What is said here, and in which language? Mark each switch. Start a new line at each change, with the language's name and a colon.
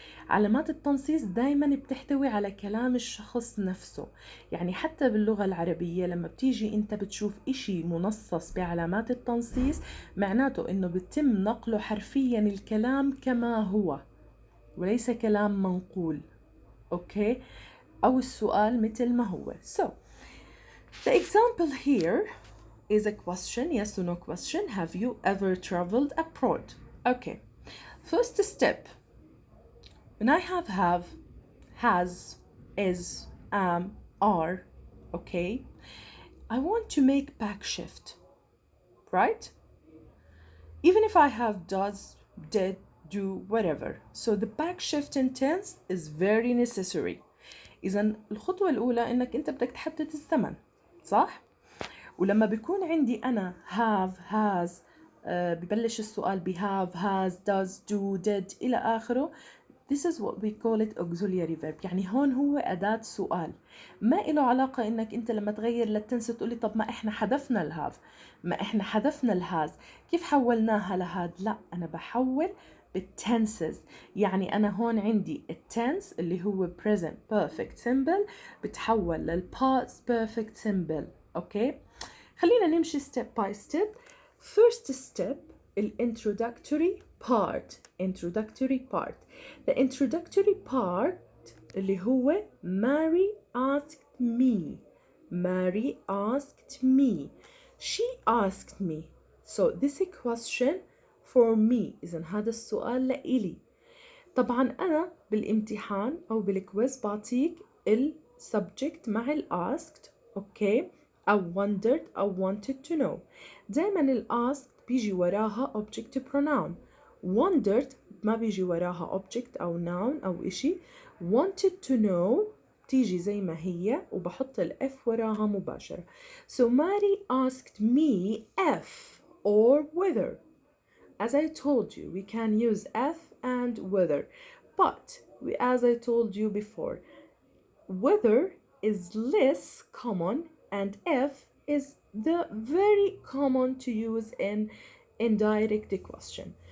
Arabic: علامات التنصيص دايما بتحتوي على كلام الشخص نفسه. يعني حتى باللغة العربية لما بتيجي انت بتشوف اشي منصص بعلامات التنصيص، معناته انه بتم نقله حرفيا الكلام كما هو وليس كلام منقول. اوكي، او السؤال مثل ما هو.
English: So the example here is a question, yes or no question. Have you ever traveled abroad? Okay, first step, when I have, has, is, are, okay, I want to make back shift, right? Even if I have does, did, do, whatever. So the back shift in tense is very necessary.
Arabic: إذا الخطوة الأولى إنك أنت بدك تحدد الزمن، صح؟ ولما بيكون عندي أنا have, has، ببلش السؤال ب have, has, does, do, did إلى آخره.
English: This is what we call it auxiliary verb.
Arabic: يعني هون هو أداة سؤال، ما له علاقة إنك أنت لما تغير للتنس تقولي طب ما إحنا حذفنا الهاف، ما إحنا حذفنا الهاز، كيف حولناها لهاد؟ لا، أنا بحول بالتنسز. يعني أنا هون عندي التنس اللي هو present perfect simple بتحول للpast perfect simple. أوكي، خلينا نمشي
English: step by step. First step introductory part. Introductory part. The introductory part اللي هو Mary asked me. Mary asked me. She asked me. So this is a question for me.
Arabic: إذن هذا السؤال لإلي. طبعا أنا بالامتحان أو بالكويز بعطيك subject مع asked. أوكي، أو wondered أو wanted to know. دايما asked بيجي وراها object pronoun. wondered ما بيجي وراها object أو noun أو إشي. wanted to know تيجي زي ما هي وبحط F وراها مباشرة.
English: So Mary asked me if or whether. As I told you, we can use if and whether. But as I told you before, whether is less common and if is the very common to use in indirect question.